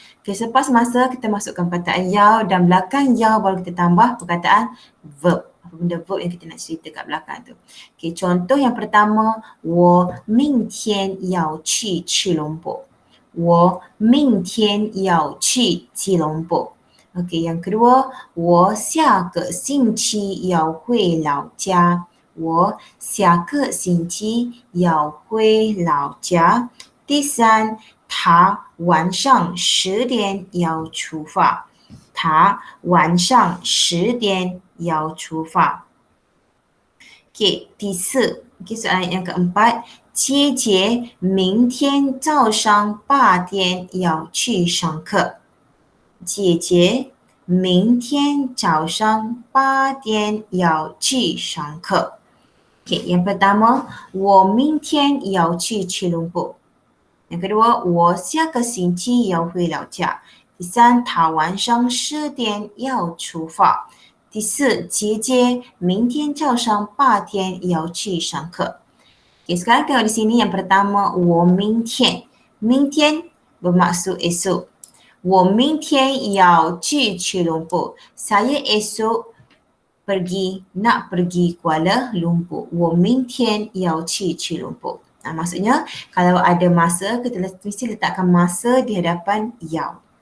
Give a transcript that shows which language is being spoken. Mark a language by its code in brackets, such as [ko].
[ms] Okay, selepas masa kita masukkan perkataan yau dan belakang yau baru kita tambah perkataan verb. Apa benda verb yang kita nak cerita kat belakang tu. [zh] Okay, [ms] contoh yang pertama, [zh] 我明天要去吉隆坡。我明天要去吉隆坡。 OK， [ms] yang kedua， [zh] 我下个星期要回老家。我下个星期要回老家。第三，他晚上10点要出发。他晚上10点要出发。 OK， 第四，OK， [ms] soalan yang keempat， [zh] 姐姐明天早上8点要去上课。姐姐明天早上8点要去上课。 Okay, [ms] yang pertama, [zh] 我明天要去吉隆坡。 [ms] yang kedua, [zh] 我下个星期要回老家。第三，他晚上10点要出发。第四，姐姐明天早上8点要去上课。 [ms] Okay, sekarang tengok di sini yang pertama, [zh] 我明天。 [ms] 明天 bermaksud esok. [zh] 我明天要去吉隆坡。 [ms] Saya esok nak pergi Kuala Lumpur. [zh] 我明天要去吉隆坡。 [ms] maksudnya kalau ada masa kita mesti letakkan masa di hadapan yau.